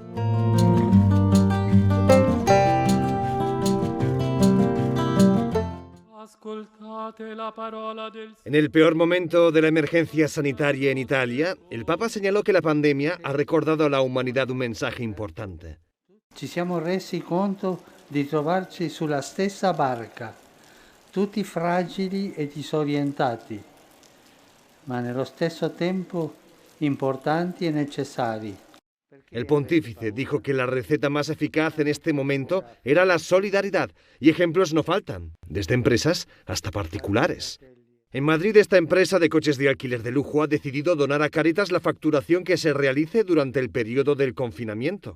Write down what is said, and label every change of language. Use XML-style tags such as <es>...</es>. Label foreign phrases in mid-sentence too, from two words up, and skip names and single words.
<es>En el peor momento de la emergencia sanitaria en Italia, el Papa señaló que la pandemia ha recordado a la humanidad un mensaje importante.</es> <it>Ci siamo resi conto di trovarci sulla stessa barca, tutti fragili e disorientati, ma nello stesso tempo importanti e necessari.</it> <es>El pontífice dijo que la receta más eficaz en este momento era la solidaridad, y ejemplos no faltan, desde empresas hasta particulares. En Madrid, esta empresa de coches de alquiler de lujo ha decidido donar a Cáritas la facturación que se realice durante el periodo del confinamiento.</es>